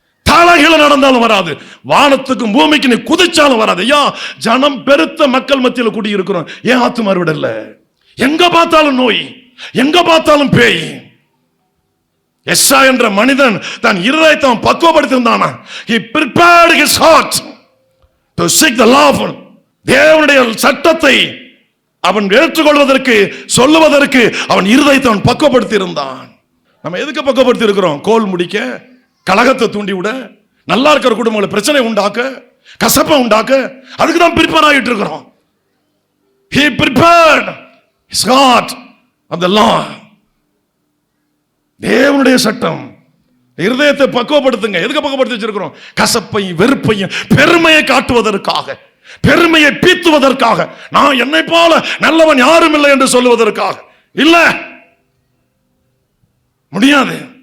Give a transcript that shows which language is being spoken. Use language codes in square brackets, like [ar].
[ta] தலைகீழ நடந்தாலும் வராது, வானத்துக்கும் பூமிக்கு நீ குதிச்சாலும் வராது. ஐயா, ஜனம் பெருத்த மக்கள் மத்தியில் கூடி இருக்கிறோம், ஏன் ஆத்தும அறுவடை இல்ல? எங்க பார்த்தாலும் நோய், எங்க பார்த்தாலும் பேய். எஸ்ஸா என்ற மனிதன் தன் இருதயத்தை பக்குவப்படுத்தியிருந்தானா? [en] He prepared his heart to seek the lawful. [ta] தேவனுடைய சட்டத்தை அவன் ஏற்றுக்கொள்வதற்கு, சொல்லுவதற்கு அவன் இருதயத்தை அவன் பக்குவப்படுத்தி இருந்தான். நம்ம எதுக்கு பக்குவப்படுத்தி இருக்கிறோம்? கோல் முடிக்க, கலகத்தை தூண்டி விட, நல்லா இருக்கிற குடும்பங்களை பிரச்சனை உண்டாக்க, கசப்பை உண்டாக்க, அதுக்கு தான் ப்ரிப்பேர் ஆகிட்டு இருக்கிறோம். [en] He prepared his heart of the law. [ta] தேவனுடைய சட்டம். இருதயத்தை பக்குவப்படுத்துங்க. எதுக்கு பக்குவப்படுத்தி வச்சிருக்கிறோம்? கசப்பையும் வெறுப்பையும் பெருமையை காட்டுவதற்காக, பெருமையை பீத்துவதற்காக, நான் என்னை போல நல்லவன் யாரும் இல்லை என்று சொல்லுவதற்காக இல்ல, முடியாது.